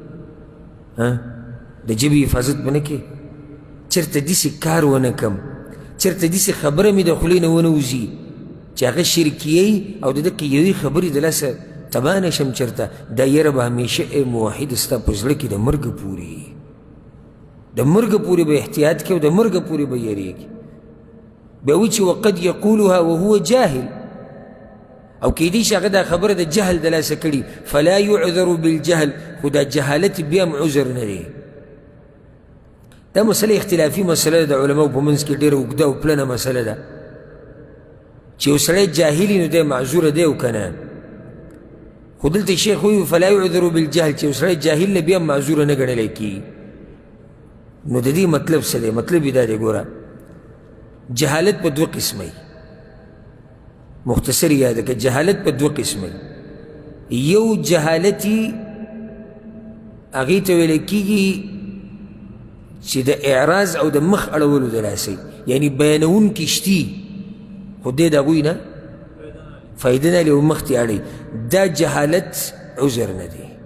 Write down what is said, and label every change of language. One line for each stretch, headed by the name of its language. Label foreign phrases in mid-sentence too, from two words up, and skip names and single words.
Pashto: د ژبې حفاظت به نه کوې چېرته داسې کار ونه کړم چېرته داسې خبره مې د خولې نه ونه وځي چې هغه شرکیه او د دقې یوې خبرې د لاسه تباه نه شم چېرته دا یره به همیشه موحد ستا په زړه کې د مرګه پورې د مرګه پورې به احتیاط کوي او د مرګه پورې به یېرېږي بیا وایي چې
Arabic: وقد یقولها وهو جاهل
Pashto: او کیدای شي هغه دا خبره د جهل د لاسه کړي
Arabic: فلا يعذر بالجهل
Pashto: خو دا جهالت بیا هم عذر نه دی دا مسله اختلافي مسله ده د علماو په منځ کې ډېره اوږده او پلنه مسله ده چې یو سړی جاهلي نو دی معذوره دی او که نه خو دلته شیخ وایي
Arabic: فلا يعذر بالجهل
Pashto: چې یو سړی جاهل نه بیا هم معذوره نه ګڼلی کېږي نو د دې مطلب څه دی مطلب یې دا دی ګوره جهالت په دوه قسمه مختصر یاد که جهالت په دوه قسمه یو جهالتي هغې ته ویلی کېږي چې د اعراض او د مخ اړولو د لاسه یعنی بیانونکي شتي خو دې د هغوی نه فایده نه لري او مخ ته اړوي دا جهالت عذر نه دی